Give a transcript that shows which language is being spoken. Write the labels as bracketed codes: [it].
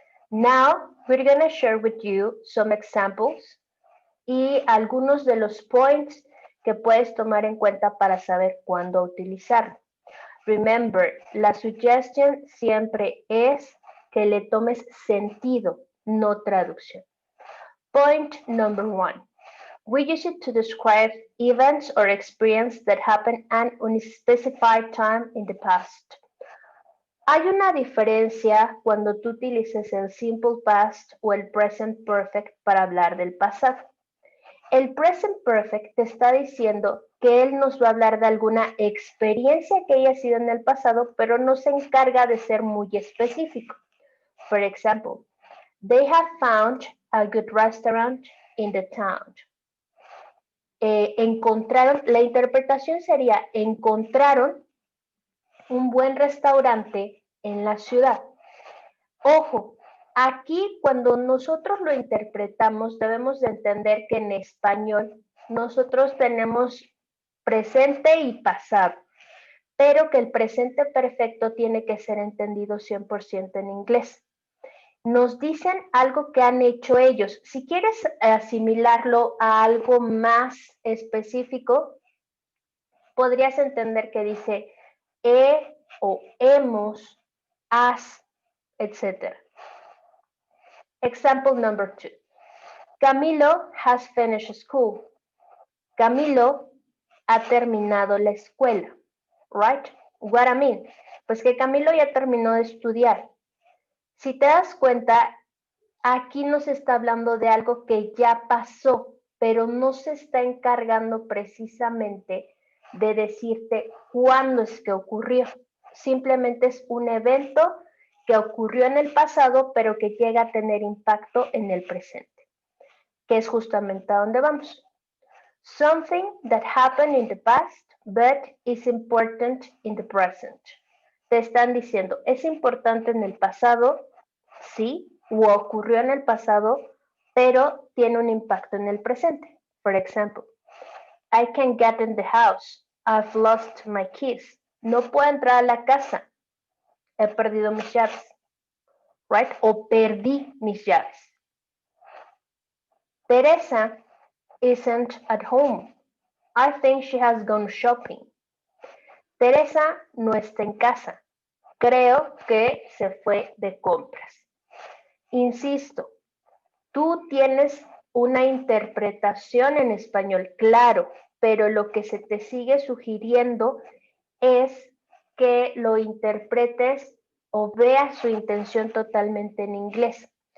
[en] Now, we're going to share with you some examples [es] y algunos de los points que puedes tomar en cuenta para saber cuándo utilizarlo. [en] Remember, [es] la suggestion siempre es que le tomes sentido, no traducción. [en] Point number 1. We use it to describe events or experience that happened at an unspecified time in the past. [es] Hay una diferencia cuando tú utilices el simple past o el present perfect para hablar del pasado. El present perfect te está diciendo que él nos va a hablar de alguna experiencia que haya sido en el pasado, pero no se encarga de ser muy específico. [en] For example, they have found a good restaurant in the town. [es] Encontraron, la interpretación sería, encontraron un buen restaurante en la ciudad. Ojo, aquí cuando nosotros lo interpretamos debemos de entender que en español nosotros tenemos presente y pasado, pero que el presente perfecto tiene que ser entendido 100% en inglés. Nos dicen algo que han hecho ellos. Si quieres asimilarlo a algo más específico, podrías entender que dice he o hemos, has, etc. [en] Example number 2. Camilo has finished school. [es] Camilo ha terminado la escuela. [en] Right? What I mean? [es] Pues que Camilo ya terminó de estudiar. Si te das cuenta, aquí nos está hablando de algo que ya pasó, pero no se está encargando precisamente de decirte cuándo es que ocurrió. Simplemente es un evento que ocurrió en el pasado, pero que llega a tener impacto en el presente, que es justamente a donde vamos. [en] Something that happened in the past, but is important in the present. [es] Te están diciendo, es importante en el pasado, sí, o ocurrió en el pasado, pero tiene un impacto en el presente. [en] For example, I can't get in the house. I've lost my keys. [es] No puedo entrar a la casa. He perdido mis llaves. [en] Right? [es] O perdí mis llaves. [en] Teresa isn't at home. I think she has gone shopping. [es] Teresa no está en casa. Creo que se fue de compras. Insisto, tú tienes una interpretación en español, claro, pero lo que se te sigue sugiriendo es que lo interpretes o veas su intención totalmente en inglés.